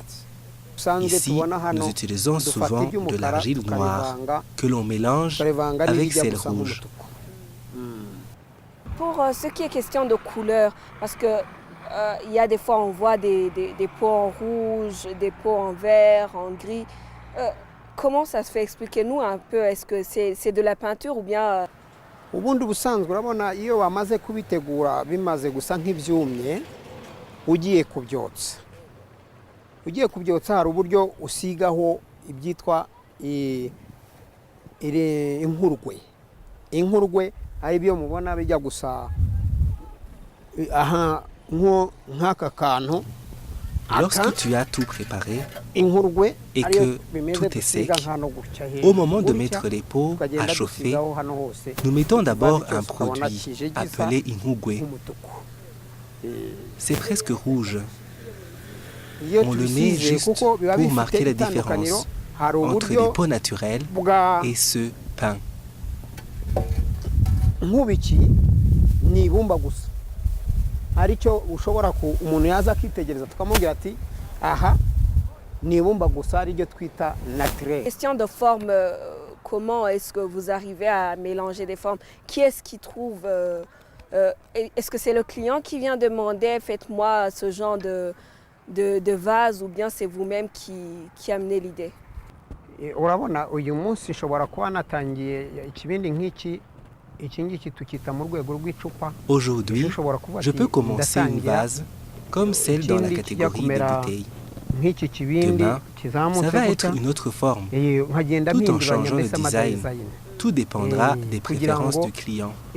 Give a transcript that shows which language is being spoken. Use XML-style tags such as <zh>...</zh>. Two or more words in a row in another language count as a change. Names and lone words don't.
<fr>Ici, nous utilisons souvent de l'argile noire que l'on mélange avec celle rouge. Pour ce qui est question de couleur, parce que il y a des fois on voit des pots en rouge, des pots en vert, en gris. Comment ça se fait? Expliquez-nous un peu. Est-ce que c'est de la peinture ou bien</fr> <rn>ubundi busanzwe urabona iyo wamaze kubitegura bimaze gusa nk'ivyumye ugiye kubyotsa hari uburyo usigaho ibyitwa inkurwe ari byo mubona bijya gusa aha nk'aka kantu.</rn> <fr>Lorsque tu as tout préparé et que tout est sec, au moment de mettre les pots à chauffer, nous mettons d'abord un produit appelé ingugwe. C'est presque rouge. On le met juste pour marquer la différence entre les pots naturels et ceux peints.</fr> <rn>Nk'ubiki ni ibumba gusa aricyo ushobora umuntu yaza akitegereza tukamubwira ati aha ni ibumba gusa aricyo twita naturel.</rn> <fr>Question de forme, comment est-ce que vous arrivez à mélanger des formes? Qui est-ce qui trouve est-ce que c'est le client qui vient demander faites-moi ce genre de vase ou bien c'est vous-même qui amenez l'idée?</fr> <rn>Urabona uyu munsi nshobora kuba natangiye ikibindi nk'iki.</rn> <fr>Aujourd'hui, je peux commencer une vase comme celle dans la catégorie des bouteilles. Demain, ça va être une autre forme, tout en changeant le design. Tout dépendra des préférences du client.</fr>